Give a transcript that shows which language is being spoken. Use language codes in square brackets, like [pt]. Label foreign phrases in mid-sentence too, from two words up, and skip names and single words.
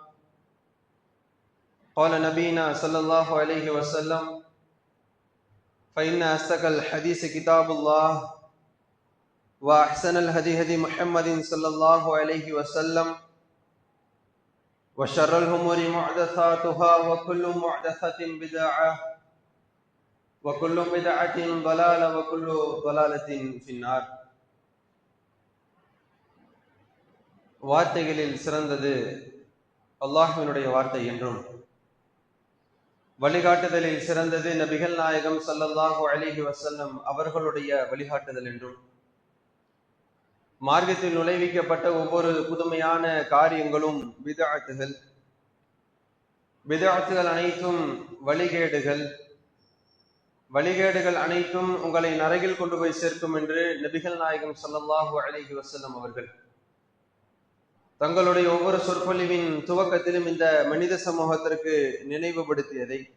[ar] قال نبينا صلى الله عليه وسلم فإن أصدق الحديث كتاب الله وأحسن الهدي هدي محمد صلى الله عليه وسلم وشر الأمور محدثاتها وكل محدثة بدعة وكل بدعة ضلالة وكل ضلالة في النار. [ta] வார்த்தைகளில் சிறந்தது அல்லாஹ்வினுடைய வார்த்தை என்றும், வழிகாட்டுதலில் சிறந்தது நபிகள் நாயகம் [ar] صلى الله عليه [ta] வஸல்லம் அவர்களுடைய வழிகாட்டுதல் என்றும், மார்க்கத்தில் நுழைவிக்கப்பட்ட ஒவ்வொரு புதுமையான காரியங்களும் பித்அத்துகள், பித்அத்துகள் அனைத்தும் வழிகேடுகள், வழிகேடுகள் அனைத்தும் உங்களை நரகில் கொண்டு போய் சேர்க்கும் என்று நபிகள் நாயகம் [ar] صلى الله عليه وسلم [ta] அவர்கள் தங்களுடைய ஒவ்வொரு சொற்பொழிவின் துவக்கத்திலும் இந்த மனித சமூகத்திற்கு நினைவுபடுத்தியதை